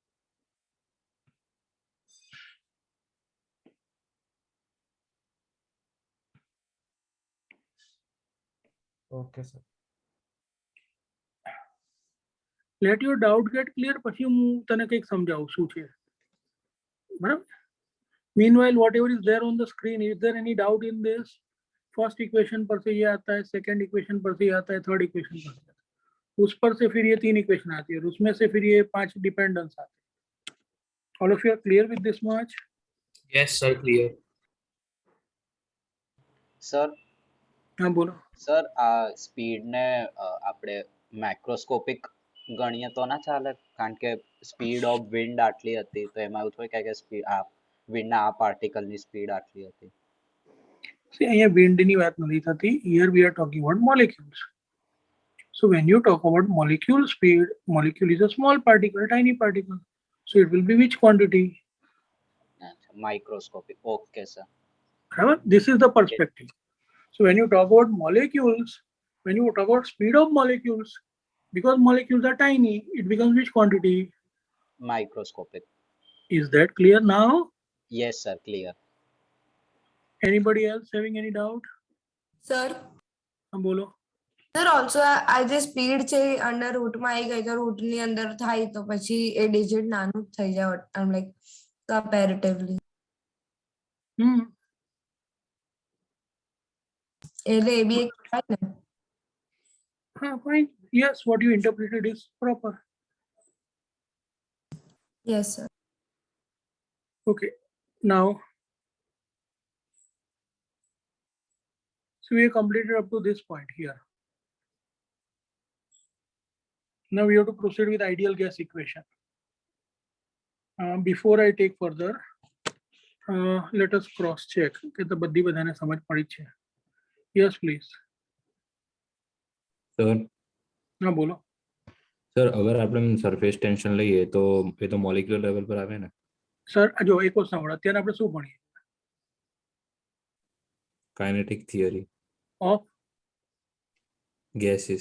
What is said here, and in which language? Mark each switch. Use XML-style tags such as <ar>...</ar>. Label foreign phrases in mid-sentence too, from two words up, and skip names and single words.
<en>Okay sir. Let your doubt get clear,</en> <gu>પછી હું તને કંઈક સમજાવું શું છે, બરાબર?</gu> <en>Meanwhile, whatever is there on the screen, is there any doubt in this? First equation</en> <hi>पर से ये आता है,</hi> <en>second equation</en> <hi>पर से ये आता है,</hi> <en>third equation</en> <hi>पर से आता है, उस पर से फिर ये 3 इक्वेशन आती है और उसमें से फिर ये 5 डिपेंडेंस आते हैं.</hi> <en>All of you are clear with this much? Yes, sir, clear.</en> <gu>સર</gu> <hi>हाँ बोलो.</hi> <gu>સર આ સ્પીડ ને આપણે માઇક્રોસ્કોપિક ગણીએ તો ના ચાલે, કારણ કે</gu> <en>speed of wind</en> <gu>આટલી હતી તો એમાં એવું થોડી કે સ્પીડ આ વિન્ડના આ પાર્ટિકલની સ્પીડ આટલી હતી. See, અહીંયા વિન્ડની વાત નથી થતી.</gu> <en>Here we are talking about molecules. So when you talk about molecule speed, molecule is a small particle, tiny particle. So it will be which quantity? Microscopic. Okay sir. However, this is the perspective. So when you talk about molecules, when you talk about speed of molecules, because molecules are tiny, it becomes which quantity? Microscopic. Is that clear now? Yes, sir, clear. Anybody else having any doubt?</en> <gu>સર</gu> <hi>हाँ बोलो.</hi> <en>Sir also</en> <gu>આ જે સ્પીડ છે અંડર રૂટમાં આવી ગઈ તો રૂટની અંદર થાય તો પછી એ ડિજિટ નાનું જ થઈ જાય આમ</gu> <en>like comparatively.</en> <gu>એટલે એ બી એક થાય ને.</gu> <en>Fine. Yes, what you interpreted is proper. Yes sir. Okay. Now, so we have completed up to this point here. Now we have to proceed with ideal gas equation. Before I take further, let us cross check</en> <gu>કે તો બધી બધાને સમજ પડી છે.</gu> <en>Yes, please.</en> <gu>સર હા બોલો. સર અગર આપણે</gu> <en>surface tension</en> <gu>લઈએ તો એ તો</gu> <en>molecular level</en> <gu>પર આવે ને? સર જો એક વસ્તુ સાંભળો, અત્યારે આપણે શું ભણીએ?</gu> <en>Kinetic theory of gases.</en>